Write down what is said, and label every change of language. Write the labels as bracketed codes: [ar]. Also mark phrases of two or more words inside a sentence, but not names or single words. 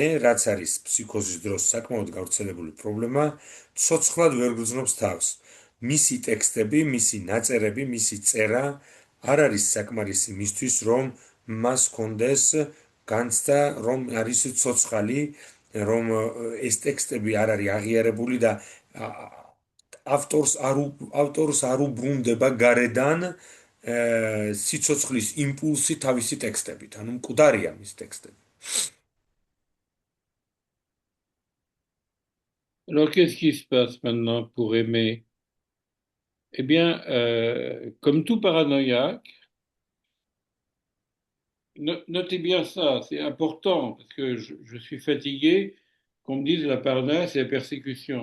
[ka] რაც არის ფსიქოზის დროს საკმაოდ გავრცელებული პრობლემა ცოცხლად ვერ გრძნობს თავს მისი ტექსტები მისი ნაწერები მისი წერა არ არის საკმარისი მისთვის რომ მას კონდეს განცდა რომ არის ცოცხალი რომ ეს ტექსტები არ არის აღიარებული და ავტორს არ უბრუნდება გარედან სიცოცხლის იმპულსი თავისი ტექსტებით, ანუ მკვდარია მის ტექსტები. [fr] Alors, qu'est-ce qui se passe maintenant pour aimer? Eh bien, comme tout paranoïaque, notez bien ça, c'est important, parce que je suis fatigué qu'on me dise la paranoïa, c'est la persécution.